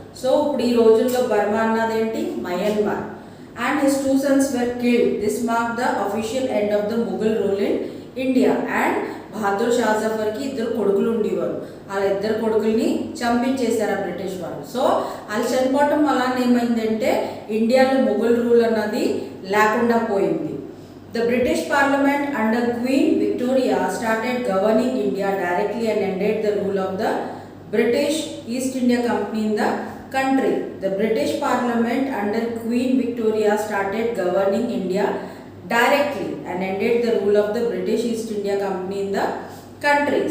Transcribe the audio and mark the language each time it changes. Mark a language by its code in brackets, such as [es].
[te] So ఇప్పుడు ఈ రోజుల్లో Burma అన్నదేంటి, Myanmar. [en] And his 2 sons were killed. This marked the official end of the Mughal rule in India. [te] And Bahadur Shah జఫర్కి 2 కొడుకులు ఉండేవారు, వాళ్ళ 2 కొడుకుల్ని చంపించేశారు ఆ బ్రిటిష్ వాళ్ళు. సో వాళ్ళు చనిపోవటం వల్ల ఏమైందంటే ఇండియాలో ముఘల్ రూల్ అన్నది లేకుండా పోయింది. [en] The British Parliament under Queen Victoria started governing India directly and ended the rule of the British East India Company in the country. The British Parliament under Queen Victoria started governing India directly and ended the rule of the British East India Company in the country.